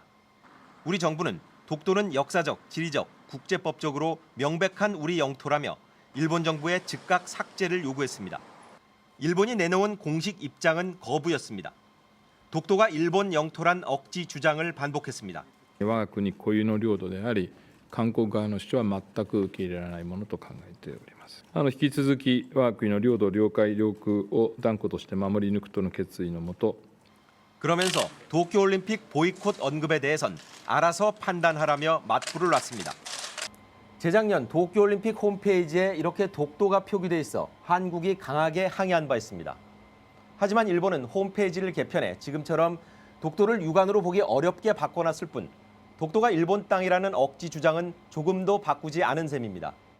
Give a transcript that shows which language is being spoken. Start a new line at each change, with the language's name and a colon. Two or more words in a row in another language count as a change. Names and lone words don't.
Korean: 우리 정부는 독도는 역사적, 지리적, 국제법적으로 명백한 우리 영토라며 일본 정부에 즉각 삭제를 요구했습니다. 일본이 내놓은 공식 입장은 거부였습니다. 독도가 일본 영토란 억지 주장을 반복했습니다.
Japanese: 我が国固有の領土であり、韓国側の主張は全く受け入れられないものと考えております。引き続き我が国の領土、領海、領空を断固として守り抜くとの決意のもと
Korean: 그러면서 도쿄올림픽 보이콧 언급에 대해선 알아서 판단하라며 맞불을 놨습니다. 재작년 도쿄올림픽 홈페이지에 이렇게 독도가 표기돼 있어 한국이 강하게 항의한 바 있습니다. 하지만 일본은 홈페이지를 개편해 지금처럼 독도를 육안으로 보기 어렵게 바꿔놨을 뿐 독도가 일본 땅이라는 억지 주장은 조금도 바꾸지 않은 셈입니다.